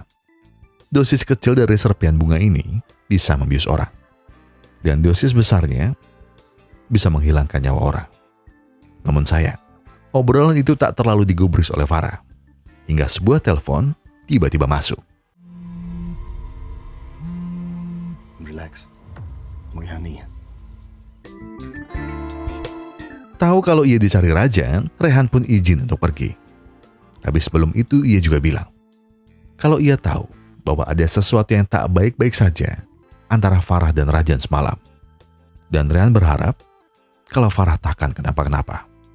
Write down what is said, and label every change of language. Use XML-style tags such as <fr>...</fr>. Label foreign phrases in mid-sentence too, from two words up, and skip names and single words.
<id>Dosis kecil dari serpian bunga ini bisa membius orang. Dan dosis besarnya bisa menghilangkan nyawa orang. Namun sayang, obrolan itu tak terlalu digubris oleh Farah. Hingga sebuah telepon tiba-tiba masuk. Relax.</id> <hi>मैं यहाँ नहीं है.</hi> <id>Tahu kalau ia dicari Rajan, Rehan pun izin untuk pergi. Tapi sebelum itu ia juga bilang, kalau ia tahu bahwa ada sesuatu yang tak baik-baik saja antara Farah dan Rajan semalam. Dan Rehan berharap kalau Farah takkan kenapa-kenapa.</id>